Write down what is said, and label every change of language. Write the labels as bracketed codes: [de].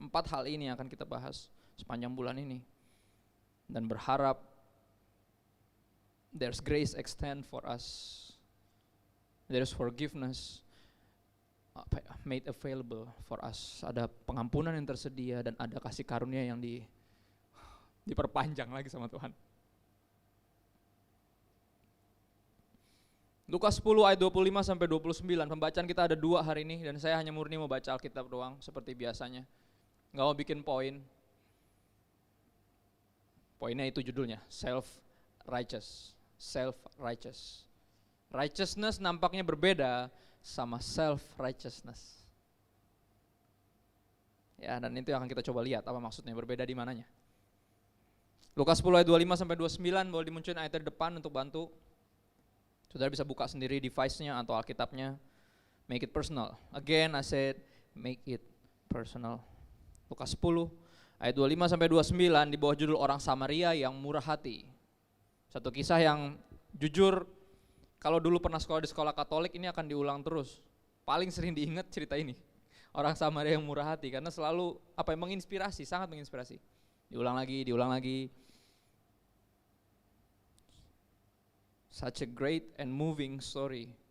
[id] 4 hal ini yang akan kita bahas sepanjang bulan ini. Dan berharap [en] there's grace extend for us. There's forgiveness made available for us. [id] Ada pengampunan yang tersedia dan ada kasih karunia yang diperpanjang lagi sama Tuhan. Lukas 10 ayat 25 sampai 29. Pembacaan kita ada 2 hari ini dan saya hanya murni mau baca Alkitab doang seperti biasanya. Enggak mau bikin poin. Poinnya itu judulnya, self-righteous. Self-righteous. Righteousness nampaknya berbeda sama self-righteousness. Ya, dan itu yang akan kita coba lihat apa maksudnya, berbeda di mananya. Lukas 10 ayat 25 sampai 29, boleh dimunculin ayat di depan untuk bantu. Saudara bisa buka sendiri device-nya atau Alkitabnya. [en] Make it personal. Again, I said make it personal. [id] Lukas 10 ayat 25 sampai 29 di bawah judul orang Samaria yang murah hati. Satu kisah yang jujur, kalau dulu pernah sekolah di sekolah Katolik ini akan diulang terus. Paling sering diingat cerita ini. orang Samaria yang murah hati, karena selalu menginspirasi, sangat menginspirasi. Diulang lagi. [en] Such a great and moving story.